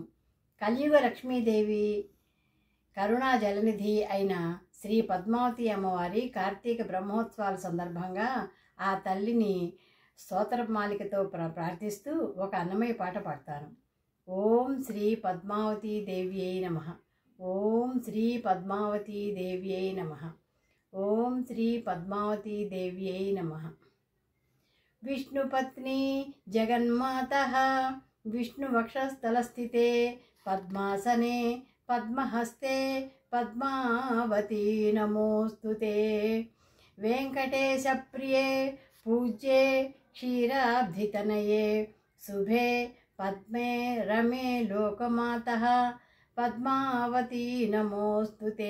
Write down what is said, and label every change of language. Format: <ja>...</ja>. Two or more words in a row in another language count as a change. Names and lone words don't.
<te>కలియుగ లక్ష్మీదేవి కరుణా జలనిధి అయిన శ్రీ పద్మావతి అమ్మవారి కార్తీక బ్రహ్మోత్సవాల సందర్భంగా ఆ తల్లిని స్తోత్రమాలికతో ప్రార్థిస్తూ ఒక అన్నమయ్య పాట పాడతాను.</te> <sa>ఓం శ్రీ పద్మావతి దేవ్యై నమః. ఓం శ్రీ పద్మావతి దేవ్యై నమః. ఓం శ్రీ పద్మావతి దేవ్యై నమః. विष्णुपत्नी जगन्मातः विष्णुवक्षस्थलस्थिते पद्मासने पद्महस्ते पद्मावती नमोस्तुते. वेंकटेशप्रिये पूज्ये क्षीराब्धितनये शुभे पद्मे रमे लोकमातः पद्मावती नमोस्तुते.</sa>